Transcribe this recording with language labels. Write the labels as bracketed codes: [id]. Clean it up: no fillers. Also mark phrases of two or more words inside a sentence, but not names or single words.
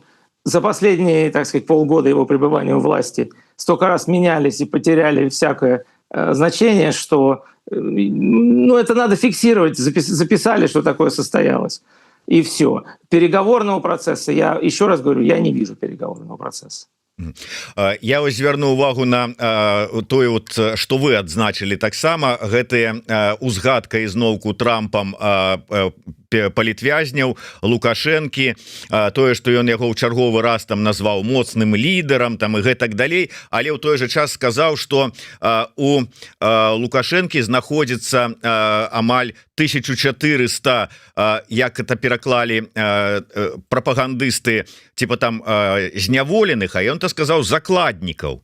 [ru] За последние, так сказать, полгода его пребывания у власти столько раз менялись и потеряли всякое значение, что это надо фиксировать. Записали, что такое состоялось. И все. Переговорного процесса, я еще раз говорю, я не вижу переговорного процесса. [be] Я вось звярну увагу на тое, вот, што вы адзначылі таксама, гэтыя узгадка ізноўку Трампам палітвязняў Лукашэнкі, тое, што ён яго ў чарговы раз там назваў моцным лідарам там і гэтак далей, але ў той жа час сказаў, што у Лукашэнкі знаходзіцца амаль 1400, як это пераклалі прапагандысты, типа там зняволеных, а ён то сказаў закладнікаў.